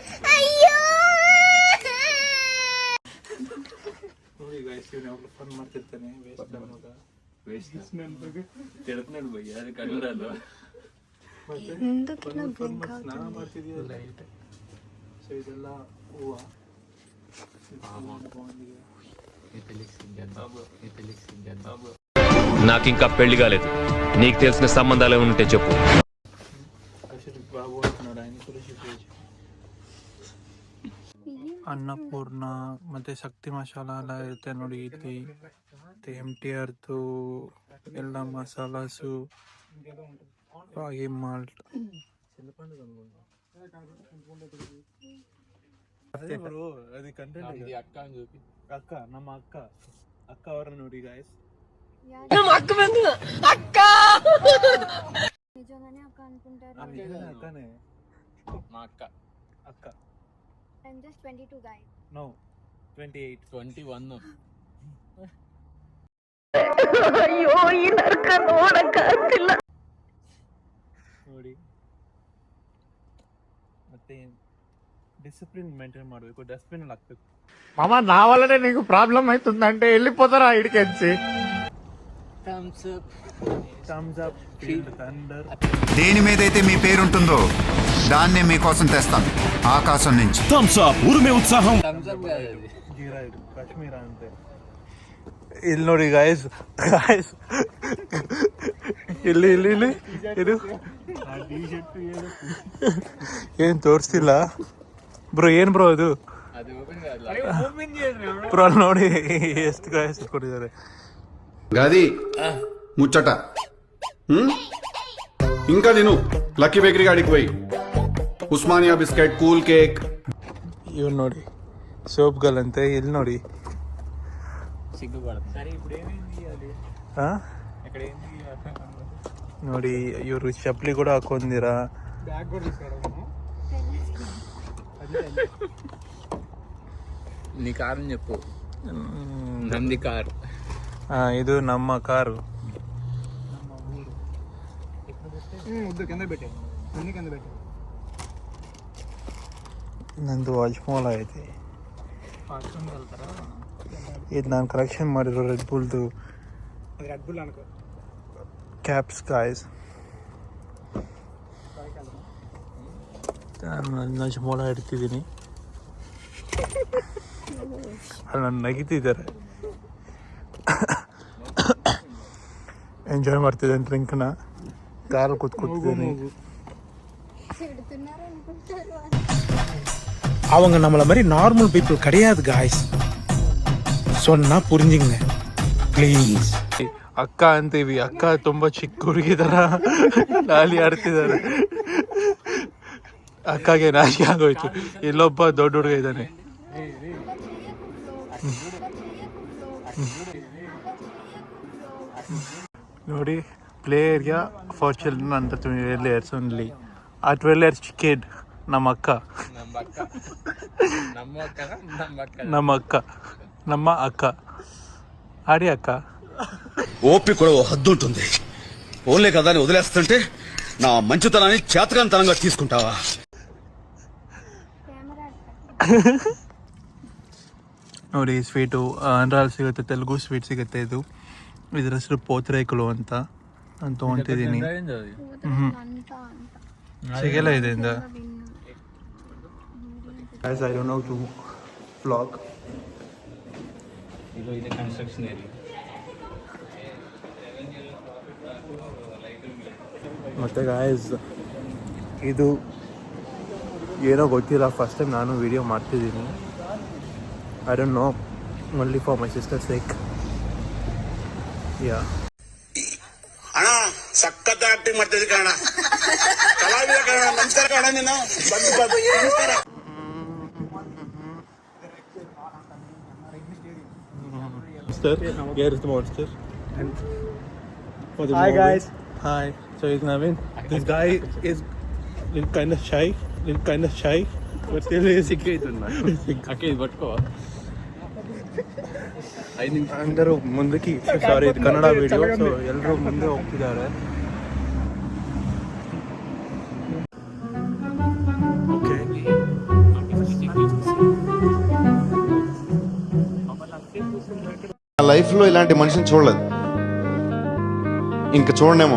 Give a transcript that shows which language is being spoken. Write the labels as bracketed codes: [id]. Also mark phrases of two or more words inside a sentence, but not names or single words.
[kn] ನೋಡಿ ಗೈಸ್, ಇವ್ನು ಯಾವಾಗಲೂ ಫನ್ ಮಾಡ್ತಿರ್ತಾನೆ. ಸ್ನಾನ ಮಾಡ್ತಿದೀಯಲ್ಲ. ಸೊ ಇದೆಲ್ಲ ಹೂವ. [te] నాకింకా పెళ్లి కాలేదు. నీకు తెలిసిన సంబంధాలు ఉంటే చెప్పు. బాబు అంటున్నాడు, ఆయన కూడా చెప్పేసి. [kn] ಅನ್ನಪೂರ್ಣ ಮತ್ತೆ ಶಕ್ತಿ ಮಸಾಲ ಎಲ್ಲ ಇರುತ್ತೆ ನೋಡಿ ಇಲ್ಲಿ. MTRದು ಎಲ್ಲ ಮಸಾಲಾಸು, ರಾಗಿ ಮಾಲ್ಟ್. [te] అది కంటెంట్. [kn] అక్క ನಮ್ಮ అక్క ಅವರನ್ನ ನೋಡಿ ಗಾಯ್ಸ್. [te] అక్కనే మా అక్క. అక్క. [en] I'm just 22 guy. No, 28. 21. [kn] ಅಯ್ಯೋ ಈ ನರ್ಕ ನೋಡಕ್ಕಾಗ್ತಿಲ್ಲ. ನೋಡಿ ಮತ್ತೆ [en] discipline maintain [kn] ಮಾಡಬೇಕು. ಡಸ್ಟ್ಬಿನ್ ಅಲ್ಲಿ ಹಾಕ್ಬೇಕು. [te] మామ నా వల్లనే నీకు ప్రాబ్లం అవుతుందంటే వెళ్ళిపోతారా ఇడికెచ్చి. [en] Thums Up feel thunder. [te] దేని మీదైతే మీ పేరుంటుందో దాన్నే మీకోసం తెస్తాను ఆకాశం నుంచి. [kn] జీరా ಇದು ಕಾಶ್ಮೀರ ಅಂತೆ. ಇಲ್ಲಿ ನೋಡಿ ಗಾಯ್ಸ್, ಇಲ್ಲಿ ಇದು ಏನ್ ತೋರಿಸ್ತಿಲ್ಲ ಬ್ರೋ. ಏನ್ ಬ್ರೋ ಅದು? ಬ್ರೋ ಅಲ್ಲಿ ನೋಡಿ ಎಷ್ಟು ಗಾಯ್ಸ್ ಕೊಟ್ಟಿದ್ದಾರೆ. [te] గది ముచ్చట. ఇంకా తిను లక్కీ బేకరీ కాడికి పోయి ఉస్మానియా బిస్కెట్, [en] cool cake. [kn] ಇವ್ರು ನೋಡಿ ಸೋಪ್ಗಳಂತೆ. ಇಲ್ಲಿ ನೋಡಿ ನೋಡಿ ಇವರು ಚಪ್ಪಲಿ ಕೂಡ ಹಾಕೊಂಡಿರಾ. [te] నీ కారు చెప్పు. నంది కార్. [kn] ಇದು ನಮ್ಮ ಕಾರು. ನಂದು ವಾಜ್ಮೋಲ್ ಐತಿ. ಇದು ನಾನು ಕಲೆಕ್ಷನ್ ಮಾಡಿರೋ ರೆಡ್ ಬುಲ್ದು ಕ್ಯಾಪ್ಸ್ ಗಾಯ್ಸ್. ವಾಜ್ಮೋಲ ಇಡ್ತಿದ್ದೀನಿ. ಅಲ್ಲಿ ನನ್ನ ನಗಿತಿದ್ದಾರೆ. ಎಂಜಾಯ್ ಮಾಡ್ತಿದ್ದೇನೆ ಡ್ರಿಂಕ್ನ. ಕಾರಲ್ಲಿ ಕೂತ್ಕೊತಿದ್ದೀನಿ. [ta] அவங்க நம்மள மாதிரி [en] normal people [ta] கிடையாது காய்ஸ். சொன்னா புரிஞ்சுங்க ಪ್ಲೀಸ್. [kn] ಅಕ್ಕ ಅಂತೀವಿ. ಅಕ್ಕ ತುಂಬಾ ಚಿಕ್ಕ ಹುಡುಗಿ ತರ ಲಾಲಿ ಆಡ್ತಿದ್ದಾರೆ. ಅಕ್ಕಗೆ ನಾಚಿಕೆ ಆಗೋಯ್ತು. ಇಲ್ಲೊಬ್ಬ ದೊಡ್ಡ ಹುಡುಗ ಇದ್ದಾನೆ. [en] ನೋಡಿ play area for children ಅಂತ 12 years only. [kn] ಆ [en] 12 years kid [kn] ನಮ್ಮ ಅಕ್ಕ. ನಮ್ಮ ಅಕ್ಕ [te] ఆడి అక్క. ఓపిక కూడా ఓ హద్దు ఉంటుంది. ఓన్లే కదా అని వదిలేస్తుంటే నా మంచితనాన్ని చేతకాంతనంగా తీసుకుంటావా? [kn] ನೋಡಿ ಸ್ವೀಟು ಆಂಧ್ರಲ್ಲಿ ಸಿಗುತ್ತೆ, ತೆಲುಗು ಸ್ವೀಟ್ ಸಿಗುತ್ತೆ. ಇದ್ರ ಹೆಸರು ಪೋತ್ರೇಕುಲು ಅಂತ ತೊಗೊತಿದ್ದೀನಿ. ಸಿಗಲ್ಲ ಇದರಿಂದ. [en] Guys, I don't know to vlog. [kn] ಇದು [en] construction area. [kn] ಮತ್ತು ಗಾಯ್ಸ್ ಇದು ಏನೋ ಗೊತ್ತಿಲ್ಲ. [en] first time [kn] ನಾನು ವಿಡಿಯೋ ಮಾಡ್ತಿದ್ದೀನಿ. [en] I don't know, only for my sister sake. [kn] ಯಾ ಅಣ್ಣ ಸಖತ್ ಆಕ್ಟಿಂಗ್ ಮಾಡ್ತಿದ್ದೆ ಕಣ. ಕಲಾವಿದ ಕಣ. ನಮಸ್ಕಾರ ಕಣ. ನೀನು ನಮಸ್ಕಾರ. [en] Monster. Here is the monster. Hi guys. Hi. So he's Navin. This guy is kind of shy, but still is. [te] అక్క ఇది పట్టుకో అందరూ ముందుకి [kn] ಸಾರಿ ಇದು ಕನ್ನಡ ವಿಡಿಯೋ ಸೊ ಎಲ್ಲರೂ ಮುಂದೆ ಹೋಗ್ತಿದ್ದಾರೆ. ಓಕೆ [te] లైఫ్ లో ఇలాంటి మనిషిని చూడలేదు, ఇంకా చూడనేమో.